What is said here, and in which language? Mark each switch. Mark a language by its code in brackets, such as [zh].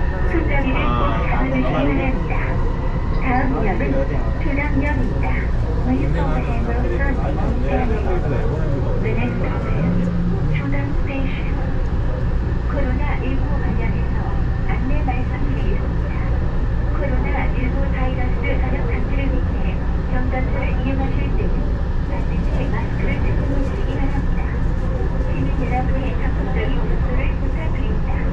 [ko] 손잡이를 꼭 잡아주시기 바랍니다. 다음 역은 초당역입니다. [en] Please hold the handrail firmly while standing. The next stop is 초당 Station. [ko] 코로나19 관련해서 안내 말씀드리겠습니다. 코로나19 바이러스 전염 방지를 위해 경전철을 이용하실 때는 반드시 마스크를 쓰고 계시기 바랍니다. 시민 여러분의 적극적인 협조를 부탁드립니다.